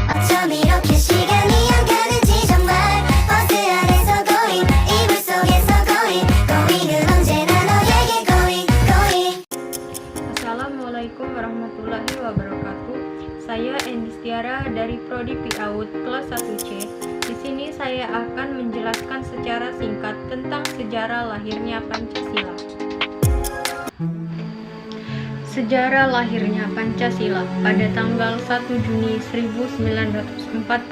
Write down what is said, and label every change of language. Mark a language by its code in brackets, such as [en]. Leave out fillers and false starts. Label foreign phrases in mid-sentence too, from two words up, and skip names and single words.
[ko] 좀 이렇게 시간이 안 가는지 정말 버스 안에서 going 이불 속에서 going은 언제나 너에게 going. [ar] السلام عليكم ورحمة الله وبركاته. [id] Saya Endistiara dari Prodi PAUD kelas 1C. Di sini saya akan menjelaskan secara singkat tentang sejarah lahirnya Pancasila. Sejarah lahirnya Pancasila pada tanggal 1 Juni 1945.